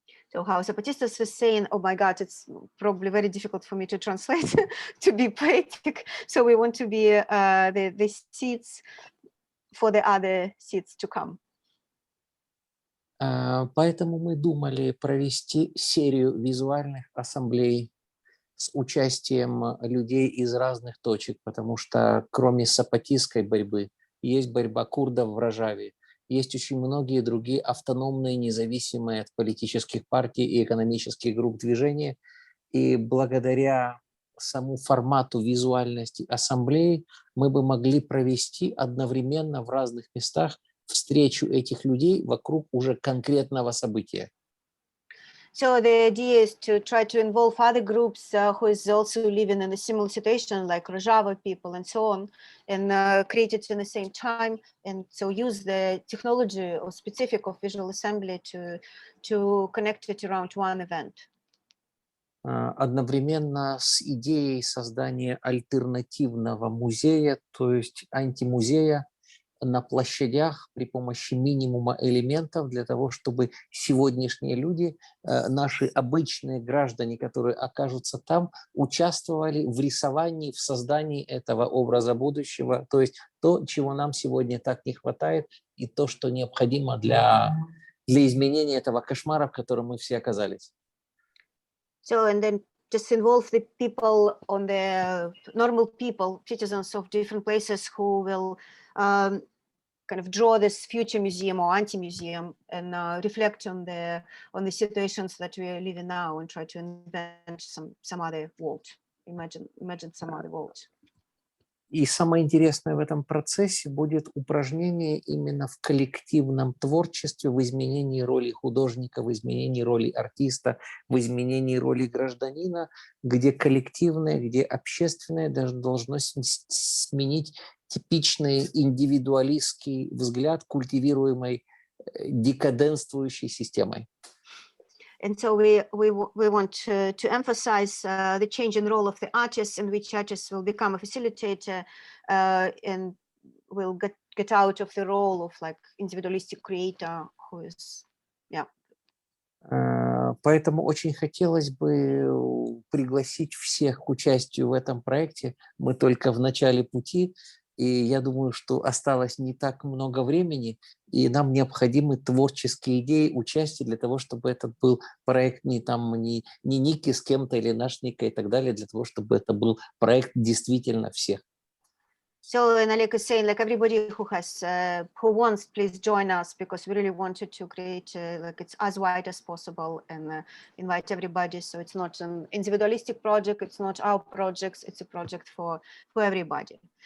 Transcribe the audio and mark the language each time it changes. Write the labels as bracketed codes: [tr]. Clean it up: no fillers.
[en] So how Zapatistas was saying, oh my God, it's probably very difficult for me to translate to be poetic. So we want to be the seeds for the other seeds to come. [ru] Поэтому мы думали провести серию визуальных ассамблей с участием людей из разных точек, потому что кроме сапатистской борьбы есть борьба курдов в Рожаве, есть очень многие другие автономные, независимые от политических партий и экономических групп движения. И благодаря самому формату визуальности ассамблеи мы бы могли провести одновременно в разных местах встречу этих людей вокруг уже конкретного события. [en] So the idea is to try to involve other groups who is also living in a similar situation, like Rojava people and so on, and create it in the same time. And so use the technology or specific of Visual Assembly to connect it around one event. [ru] Одновременно с идеей создания альтернативного музея, то есть антимузея, на площадях при помощи минимума элементов для того, чтобы сегодняшние люди, наши обычные граждане, которые окажутся там, участвовали в рисовании, в создании этого образа будущего, то есть то, чего нам сегодня так не хватает, и то, что необходимо для изменения этого кошмара, в котором мы все оказались. [en] So and then just involve the people on the normal people, citizens of different places who will kind of draw this future museum or anti-museum and reflect on the situations that we are living now and try to invent some other world, imagine some other world. [ru] И самое интересное в этом процессе будет упражнение именно в коллективном творчестве, в изменении роли художника, в изменении роли артиста, в изменении роли гражданина, где коллективное, где общественное должно сменить типичный индивидуалистский взгляд, культивируемой декаденствующей системой. [en] And so we want to emphasize the change in role of the artists, in which artists will become a facilitator and will get out of the role of like individualistic creator who is, yeah. [ru] Поэтому очень хотелось бы пригласить всех к участию в этом проекте. Мы только в начале пути, и я думаю, что осталось не так много времени, и нам необходимы творческие идеи, участие для того, чтобы этот был проект не Ники с кем-то или наш Ника и так далее, для того, чтобы это был проект действительно всех. [en] So, and Alek is saying, like, everybody who has, who wants, please join us, because we really wanted to create, like, it's as wide as possible and invite everybody. So it's not an individualistic project, it's not our projects, it's a project for everybody.